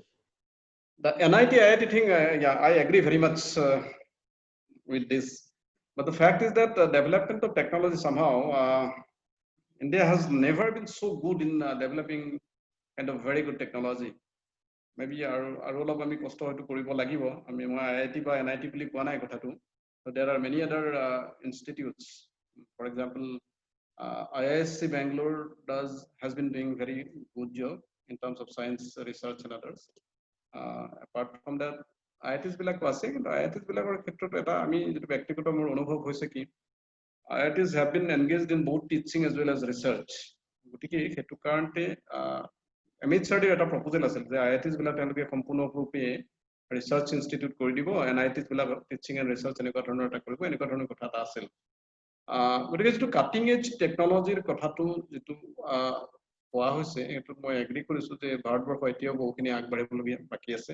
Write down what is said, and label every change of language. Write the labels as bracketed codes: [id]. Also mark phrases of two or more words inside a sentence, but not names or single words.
[en] The NIT IIT thing, I agree very much with this. But the fact is that the development of technology somehow, India has never been so good in developing kind of very good technology. [as] Maybe our অলপ আমি কষ্ট হয়তো কৰিব লাগিব. আমি মই IIT বা NIT বুলি কোৱা নাই কথাটো. [en] So there are many other institutes. For example, IISc Bangalore has been doing very good job in terms of science research and others. Apart from that, [as] IITs বিলাক আছে, কিন্তু IITs বিলাকৰ ক্ষেত্ৰত এটা আমি যেটো ব্যক্তিগত মোৰ অনুভৱ হৈছে কি [en] IITs have been engaged in both teaching as well as research. [as] গতিকে হেতু কাৰণতে MHRD এটা প্ৰপোজাল আছিল যে IITs বিলাক তেওঁলোকে সম্পূৰ্ণৰূপে [en] research institute [as] কৰি দিব, NITs বিলাক [en] teaching and research [as] এনেকুৱা ধৰণৰ এটা কৰিব, এনেকুৱা ধৰণৰ কথা এটা আছিল। গতিকে যেটো [en] cutting edge technologyৰ [as] কথাটো যেটো কোৱা হৈছে এটো মই এগ্ৰি কৰিছো যে ভাৰতবৰ্ষ এতিয়াও বহুখিনি আগবাঢ়িবলগীয়া বাকি আছে।